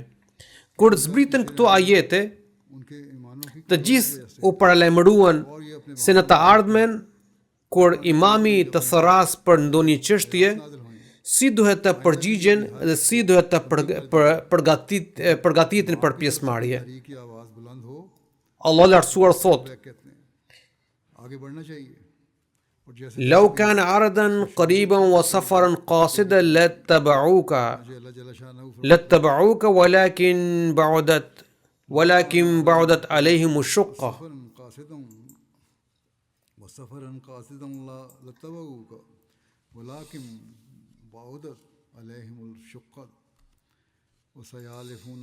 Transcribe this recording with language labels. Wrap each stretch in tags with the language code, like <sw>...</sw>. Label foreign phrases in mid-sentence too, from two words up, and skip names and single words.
<sq>Kur zbritën këto ajete, të gjithë u paralajmëruan se në të ardhmen kur imami të thëras për ndonjë çështje, si duhet të përgjigjen dhe si duhet të përgatiten për pjesëmarrje.</sq> <ur>تاریخ کی آواز بلند ہو</ur> <sq>Allah lartësuar thot:</sq> <ur>کہتے ہیں آگے بڑھنا چاہیے اور جیسے</ur> <ar>لو كان عرضا قريبا وسفرا قاصدا لاتبعوك الله جل شأنه لاتبعوك ولكن بعدت عليهم الشقة. وسفرا قاصدا لاتبعوك ولكن بعدت عليهم الشقة وسيحلفون</ar>